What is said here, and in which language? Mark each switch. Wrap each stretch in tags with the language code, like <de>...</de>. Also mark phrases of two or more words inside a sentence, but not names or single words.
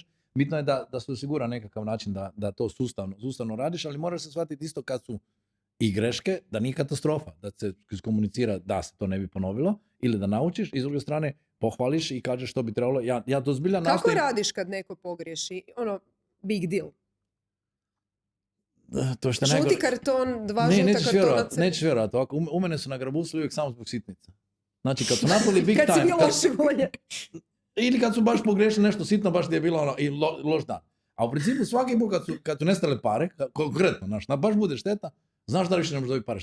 <hr>Bitno je da se osigura nekakav način da to sustavno radiš, ali moraš se shvatiti isto kad su i greške, da nije katastrofa, da se iskomunicira da se to ne bi ponovilo ili da naučiš i s druge strane pohvališ i kažeš što bi trebalo. Ja to zbilja nastojim. Kako radiš kad neko pogriješi?</hr> <en>Big deal.</en> <hr>To što Žuti karton, 2 žuta kartona. nećeš vjerovati. Ovako, u mene su nagrabusili uvijek samo zbog sitnica. Znači, kad su napravili big Kad si time... bio loše volje.</hr> <sr>Ili kad su baš pogrešili nešto sitno, baš ti je bilo ono, i loš dan. A u principu svaki put kad su nestale pare, konkretno, baš bude šteta, znaš da više ne možeš dobiti pare.</sr>